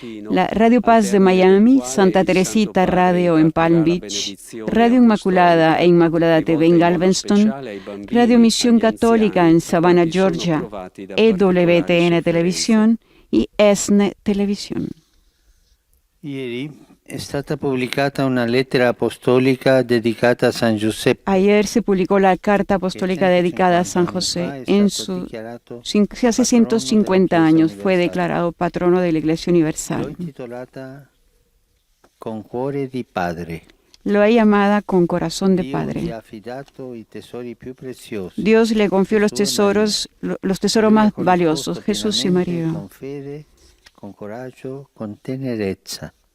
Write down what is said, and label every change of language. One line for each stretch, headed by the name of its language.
Spanish: la Radio Paz de Miami, Santa Teresita Radio en Palm Beach, Radio Inmaculada e Inmaculada TV en Galveston, Radio Misión Católica en Savannah, Georgia, EWTN Televisión y ESNE Televisión.
Italian: Ieri è stata pubblicata una lettera apostolica dedicata a San Giuseppe.
Spanish: Ayer se publicó la carta apostólica dedicada a San José. Hace 150 años fue declarado patrono de la Iglesia Universal.
Italian: Intitolata Con cuore di padre.
Spanish: Lo ha llamada Con corazón de padre. Dios le confió los tesoros más valiosos, Jesús y María.
Italian: Con fede, con coraggio, con tenerezza.